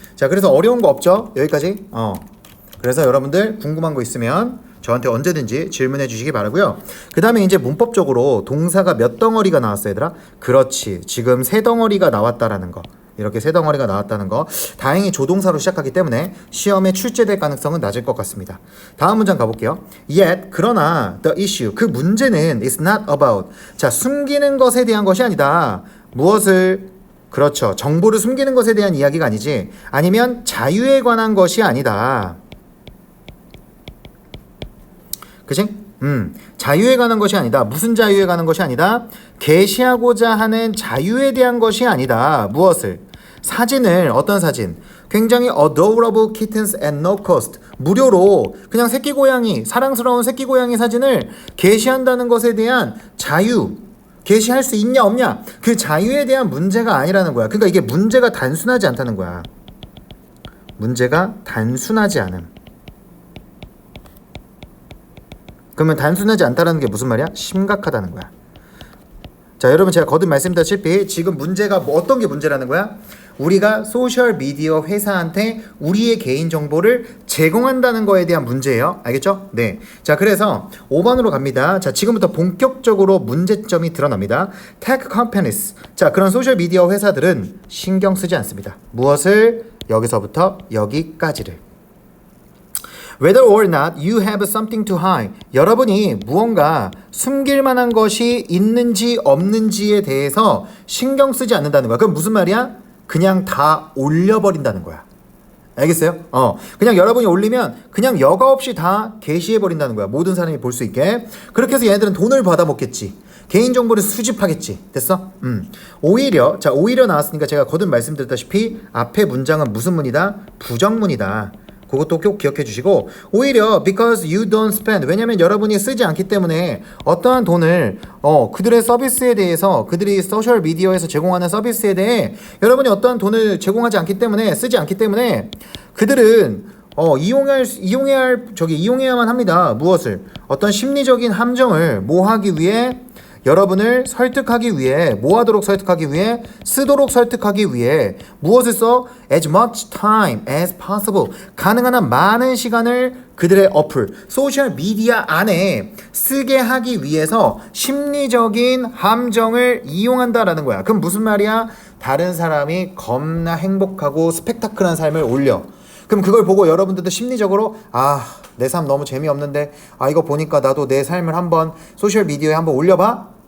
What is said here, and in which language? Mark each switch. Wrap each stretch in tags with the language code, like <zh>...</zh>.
<ko>자, 그래서 어려운 거 없죠? 여기까지? 그래서 여러분들 궁금한 거 있으면 저한테 언제든지 질문해 주시기 바라고요. 그 다음에 이제 문법적으로 동사가 몇 덩어리가 나왔어, 얘들아? 그렇지. 지금 세 덩어리가 나왔다라는 거. 이렇게 세 덩어리가 나왔다는 거. 다행히 조동사로 시작하기 때문에 시험에 출제될 가능성은 낮을 것 같습니다. 다음 문장 가볼게요.</ko> <en>Yet,</en> <ko>그러나</ko> <en>the issue,</en> <ko>그 문제는</ko> <en>is not about.</en> <ko>자, 숨기는 것에 대한 것이 아니다. 무엇을? 그렇죠. 정보를 숨기는 것에 대한 이야기가 아니지. 아니면 자유에 관한 것이 아니다. 그치? 자유에 관한 것이 아니다. 무슨 자유에 관한 것이 아니다. 게시하고자 하는 자유에 대한 것이 아니다. 무엇을? 사진을, 어떤 사진? 굉장히</ko> <en>adorable kittens at no cost.</en> <ko>무료로 그냥 새끼 고양이, 사랑스러운 새끼 고양이 사진을 게시한다는 것에 대한 자유. 게시할 수 있냐 없냐, 그 자유에 대한 문제가 아니라는 거야. 그러니까 이게 문제가 단순하지 않다는 거야. 문제가 단순하지 않음. 그러면 단순하지 않다는 게 무슨 말이야? 심각하다는 거야. 자, 여러분, 제가 거듭 말씀드렸다시피 지금 문제가 어떤 게 문제라는 거야? 우리가 소셜미디어 회사한테 우리의 개인정보를 제공한다는 거에 대한 문제예요. 알겠죠? 네. 자, 그래서 5번으로 갑니다. 자, 지금부터 본격적으로 문제점이 드러납니다.</ko> <en>Tech companies.</en> <ko>자, 그런 소셜미디어 회사들은 신경 쓰지 않습니다. 무엇을? 여기서부터 여기까지를.</ko> <en>Whether or not you have something to hide.</en> <ko>여러분이 무언가 숨길 만한 것이 있는지 없는지에 대해서 신경 쓰지 않는다는 거야. 그럼 무슨 말이야? 그냥 다 올려버린다는 거야. 알겠어요? 그냥 여러분이 올리면 그냥 여과 없이 다 게시해버린다는 거야. 모든 사람이 볼 수 있게. 그렇게 해서 얘네들은 돈을 받아먹겠지. 개인정보를 수집하겠지. 됐어? 오히려 나왔으니까 제가 거듭 말씀드렸다시피 앞에 문장은 무슨 문이다? 부정문이다. 그것도 꼭 기억해 주시고, 오히려</ko> <en>because you don't spend,</en> <ko>왜냐면 여러분이 쓰지 않기 때문에 어떠한 돈을 그들의 서비스에 대해서, 그들이 소셜 미디어에서 제공하는 서비스에 대해 여러분이 어떠한 돈을 제공하지 않기 때문에, 쓰지 않기 때문에 그들은 이용해야만 합니다. 무엇을? 어떤 심리적인 함정을 모하기 위해, 여러분을 설득하기 위해, 뭐하도록 설득하기 위해, 쓰도록 설득하기 위해 무엇을 써?</ko> <en>As much time as possible.</en> <ko>가능한 한 많은 시간을 그들의 어플, 소셜 미디어 안에 쓰게 하기 위해서 심리적인 함정을 이용한다라는 거야. 그럼 무슨 말이야? 다른 사람이 겁나 행복하고 스펙타클한 삶을 올려. 그럼 그걸 보고 여러분들도 심리적으로 내 삶 너무 재미없는데 이거 보니까 나도 내 삶을 한번 소셜 미디어에 한번 올려봐?</ko>